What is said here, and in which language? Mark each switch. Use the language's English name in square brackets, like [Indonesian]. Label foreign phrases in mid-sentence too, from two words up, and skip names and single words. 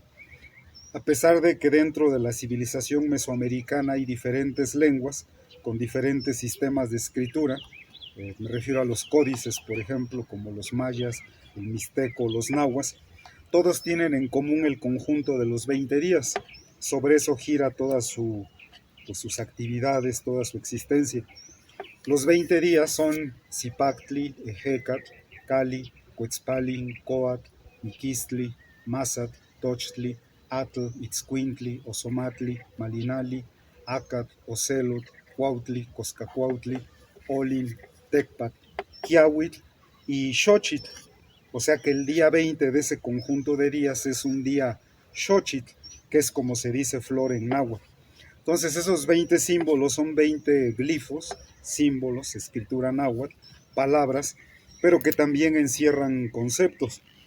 [Spanish] A pesar de que dentro de la civilización mesoamericana hay diferentes lenguas con diferentes sistemas de escritura, me refiero a los códices, por ejemplo, como los mayas, el mixteco, los nahuas, todos tienen en común el conjunto de los 20 días. Sobre eso gira pues, sus actividades, toda su existencia. Los 20 días son Zipactli, Ejecatl, Cali, Cuetzpalin, Coatl, Miquistli, Mazatl, Tochtli, Atl, Itzcuintli, Osomatli, Malinali, Acatl, Ocelot, Cuautli, Coscacuautli, Olin, Tecpat, Quiahuitl y Xochitl. O sea que el día 20 de ese conjunto de días es un día Xochitl, que es como se dice flor en náhuatl. Entonces esos 20 símbolos son 20 glifos, símbolos, escritura náhuatl, palabras, pero que también encierran conceptos.